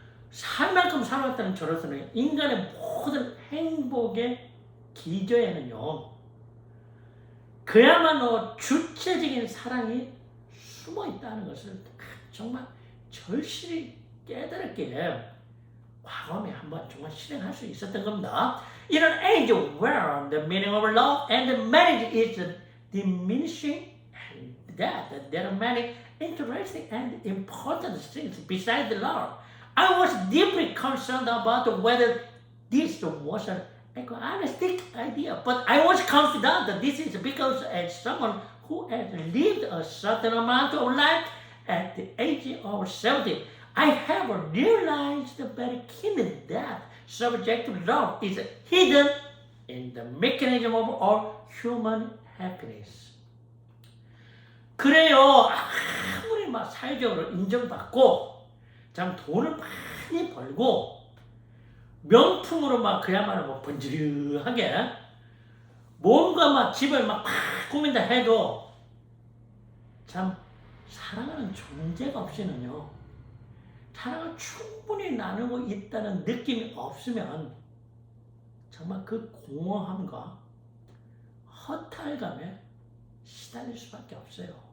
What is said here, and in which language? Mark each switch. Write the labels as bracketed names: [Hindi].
[Korean] 살 만큼 살아왔다는 저로서는 인간의 모든 행복의 기저에는요, 그야말로 주체적인 사랑이 숨어 있다는 것을 정말 절실히 깨달았기에 과거에 한번 정말 실행할 수 있었던 겁니다. [English] In an age where the meaning of love and marriage is diminishing and that there are many interesting and important things besides the Lord. I was deeply concerned about whether this was an egoistic idea, but I was confident that this is because as someone who has lived a certain amount of life at the age of 70, I have realized very keenly that subjective love is hidden in the mechanism of our human happiness. [Korean] 그래요. 아무리 막 사회적으로 인정받고 참 돈을 많이 벌고 명품으로 막 그야말로 뭐 번지르하게 뭔가 막 집을 막 꾸민다 해도 참 사랑하는 존재가 없이는요, 사랑을 충분히 나누고 있다는 느낌이 없으면 정말 그 공허함과 허탈감에 시달릴 수밖에 없어요.